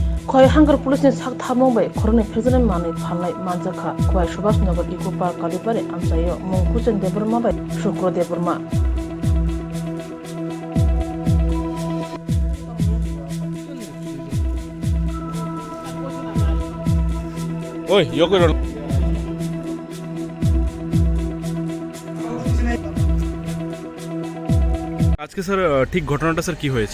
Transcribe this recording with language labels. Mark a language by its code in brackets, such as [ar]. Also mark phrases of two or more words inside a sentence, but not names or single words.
[trp] Khoi Hangar Police ni sak thamong bai khorni phirjane mani phalnai manjakha khoi Subhash Nagar Eco Park Kalipare amsayo Mongkhuchen Deborma bai Shukro Deborma [bn] ওই ইয়ে করো না। আজকে স্যার ঠিক ঘটনাটা স্যার কি হয়েছে?